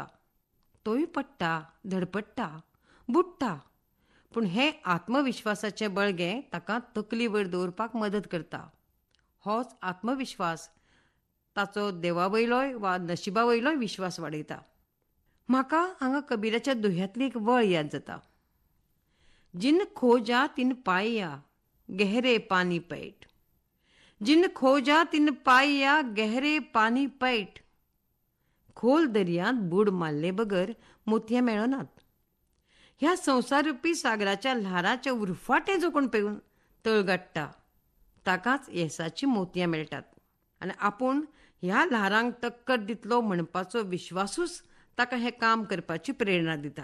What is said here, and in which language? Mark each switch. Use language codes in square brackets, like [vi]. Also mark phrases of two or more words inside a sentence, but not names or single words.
[kok] तोय पडटा, धडपडटा, बुडटा. पूण हे आत्मविश्वासाचें बळगें ताका तकली वयर दवरपाक मदत करता. होच आत्मविश्वास ताचो देवावयलोय वा नशिबावयलोय विश्वास वाडयता. म्हाका हांगा कबीराच्या दोह्यांतली एक वळ याद जाता. [hi] जिन खोजा तिन पाया, गहरे पानी पैठ. जिन खोजा तिन पाया, गहरे पानी पैठ. [kok] खोल दर्यांत बूड मारले बगर मोतये मेळनात. ह्या संवसार रुपी सागराच्या ल्हाराचे उरफाटे जो कोण पेंवन तळ गाठता ताकाच येसाची मोतयां मेळटात. आनी आपूण ह्या ल्हारांक टक्कर दितलो म्हणपाचो विश्वासूच ताका हें काम करपाची प्रेरणा दिता.